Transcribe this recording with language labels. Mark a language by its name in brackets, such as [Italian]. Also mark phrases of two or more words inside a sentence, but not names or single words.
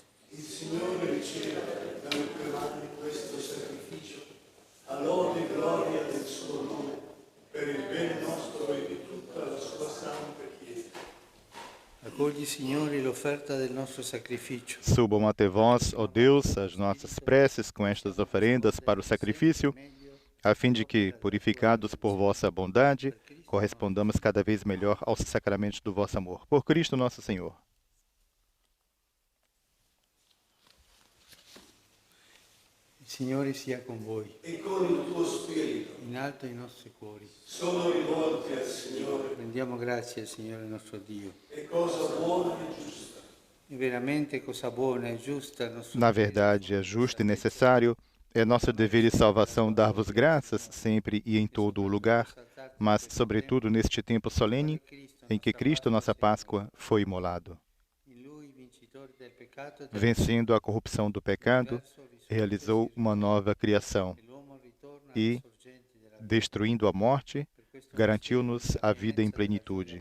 [Italian] Il Signore riceva dalle tue mani questo sacrificio, a lode e gloria del suo nome, per il bene nostro e di tutta la sua santa Chiesa. Accogli, Signore, l'offerta del nostro sacrificio. [Portuguese] Subam até vós, ó Deus, as nossas preces com estas oferendas para o sacrifício, a fim de que, purificados por vossa bondade, correspondamos cada vez melhor aos sacramentos do vosso amor. Por Cristo nosso Senhor. [Italian] Il Signore sia con voi. E con il tuo spirito. In alto i nostri cuori. Sono rivolti al Signore. Rendiamo grazie al Signore nostro Dio. E cosa buona e giusta. E veramente cosa buona e giusta il nostro [Portuguese] Na verdade, é justo e necessário, é nosso dever e salvação dar-vos graças sempre e em todo o lugar, mas, sobretudo, neste tempo solene em que Cristo, nossa Páscoa, foi imolado. Vencendo a corrupção do pecado, realizou uma nova criação e, destruindo a morte, garantiu-nos a vida em plenitude.